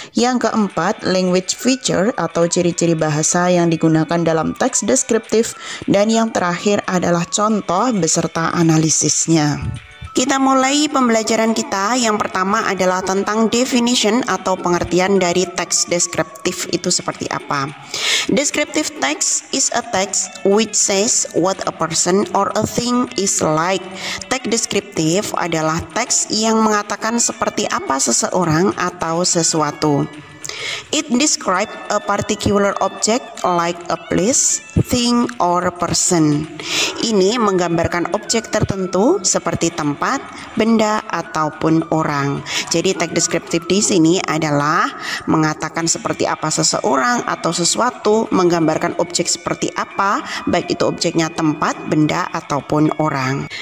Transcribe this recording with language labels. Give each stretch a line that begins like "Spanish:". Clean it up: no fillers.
Indonesian: Yang keempat, language feature atau ciri-ciri bahasa yang digunakan dalam teks deskriptif. Dan yang terakhir adalah contoh beserta analisisnya. Kita mulai pembelajaran kita. Yang pertama adalah tentang definition atau pengertian dari teks deskriptif itu seperti apa.
English: Descriptive text is a text which says what a person or a thing is like.
Indonesian: Teks deskriptif adalah teks yang mengatakan seperti apa seseorang atau sesuatu.
English: It describes a particular object like a place, thing, or person.
Indonesian: Ini menggambarkan objek tertentu seperti tempat, benda, ataupun orang. Jadi teks deskriptif di sini adalah mengatakan seperti apa seseorang atau sesuatu, menggambarkan objek seperti apa, baik itu objeknya tempat, benda, ataupun orang.